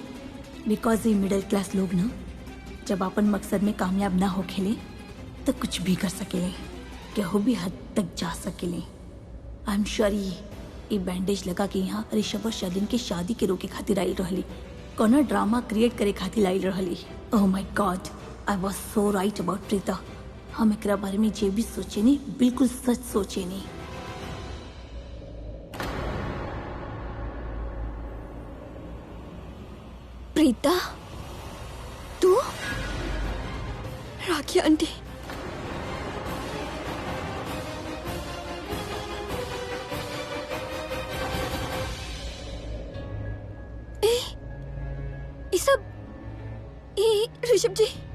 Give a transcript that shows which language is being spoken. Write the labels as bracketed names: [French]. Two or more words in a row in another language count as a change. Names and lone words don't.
[Bhojpuri] बिकॉज ये मिडिल क्लास लोग ना जब अपन मकसद में कामयाब ना हो खेले तो कुछ भी कर सकेले, केहू भी हद तक जा सकेले। [English] I am sure [Bhojpuri] ये बैंडेज लगा के यहाँ ऋषभ और शालिन के शादी के रोके खातिर आई रहली, कोनो [English] drama create [Bhojpuri] करे खातिर आई रहली। [English] Oh my God, I was so right about Preeta. [Bhojpuri] हम एकरा बारे में जे भी सोचे नहीं, बिल्कुल सच सोचे नहीं। प्रीता, तू? राखी आंटी, ये सब, ये ऋषभ जी।